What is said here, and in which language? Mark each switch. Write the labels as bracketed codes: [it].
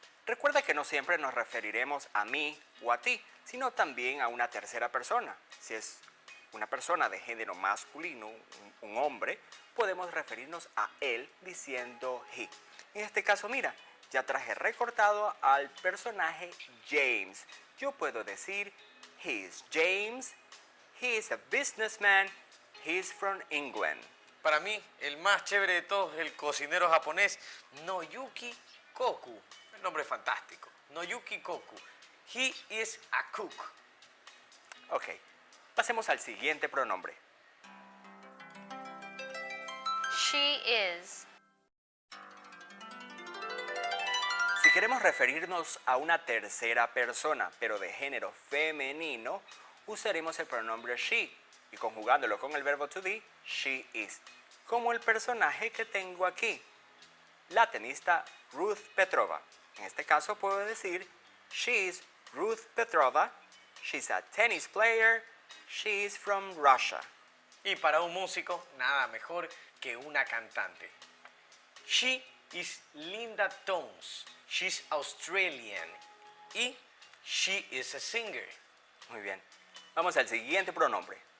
[es] Recuerda que no siempre nos referiremos a mí o a ti, sino también a una tercera persona. Si es una persona de género masculino, un hombre, podemos referirnos a él diciendo he. En este caso, mira, ya traje recortado al personaje James. Yo puedo decir, [en] he is James, he is a businessman, he is from England. [es] Para mí, el más chévere de todos es el cocinero japonés Noyuki Koku. El nombre es fantástico. [en] Noyuki Koku. He is a cook. [es] Ok, pasemos al siguiente pronombre. [en] She is. [es] Si queremos referirnos a una tercera persona, pero de género femenino, usaremos el pronombre she y conjugándolo con el verbo to be, [en] she is. [es] Como el personaje que tengo aquí, la tenista Ruth Petrova. En este caso puedo decir, [en] she is Ruth Petrova, she's a tennis player, she is from Russia. [es] Y para un músico, nada mejor que una cantante. [en] She is Linda Tones. She's Australian. Y she is a singer. [es] Muy bien. Vamos al siguiente pronombre.